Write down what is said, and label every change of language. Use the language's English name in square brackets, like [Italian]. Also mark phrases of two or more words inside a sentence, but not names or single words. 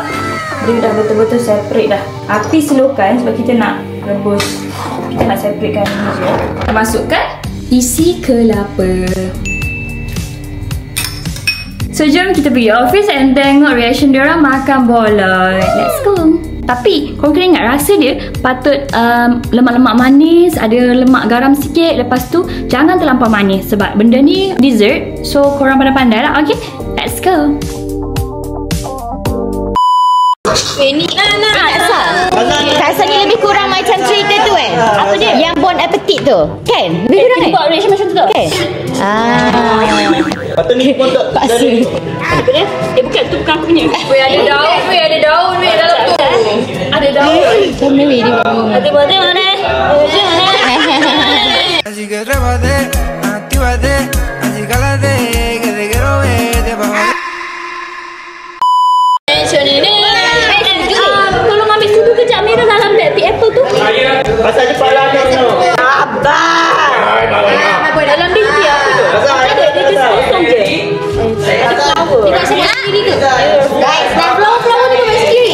[Malay] Dia dah betul-betul separate dah. Api slowkan sebab kita nak rebus. Kita nak separatekan ni je. Kita masukkan isi kelapa. So jom kita pergi [English] office and [Malay] tengok reaction diorang makan boloi. [English] Let's go. [Malay] Tapi korang kena ingat rasa dia patut lemak-lemak manis, ada lemak garam sikit. Lepas tu jangan terlampau manis sebab benda ni dessert. So korang pandai-pandai lah. [English] Okay, let's go. [Malay] Ni rasanya lebih kurang macam cerita tu kan? Apa dia? Yang Bon Appetit tu kan? Lebih kurang kan? Buat reaction macam tu tak? Kan? Patut ni pun tak dari. Apa dia? Bukan tu bukan aku punya. Ada daun dalam tu. Ada daun. Macam ni dia. Ada mana? [Spanish] Así que trépate, actívate, así cálate, que te quiero ver debajo. [Malay] Tolong ambil sudu kejap Mira dalam [English] baby apple [Malay] tu. Pasal kepala kau tu. Dalam baby apa tu? Dia kosong je. Ada flower. Dia nak sebut sendiri ke? Guys, flower tu buat sendiri.